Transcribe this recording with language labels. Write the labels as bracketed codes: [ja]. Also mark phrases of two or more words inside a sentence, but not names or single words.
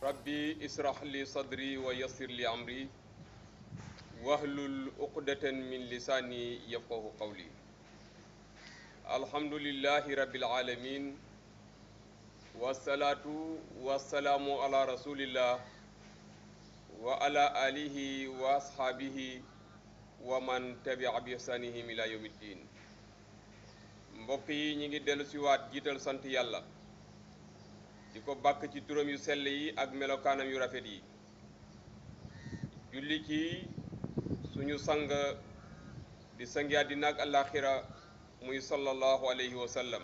[ar] رب اشرح لي صدري ويسر لي أمري واحلل عقدة من لساني يفقهوا قولي. الحمد لله رب العالمين والصلاة والسلام على رسول الله وعلى آله وأصحابه ومن تبع بإحسانهم إلى يوم الدين. [wo] Mbokk yi ñi ngi dellu si waat jiital sant yàlla di ko bàkk ci turam yu sell yi ak melokaanam yu rafet yi, julli ci suñu sang di sangi àddina ak àllaaxira muy [ar] صلى الله عليه وسلم.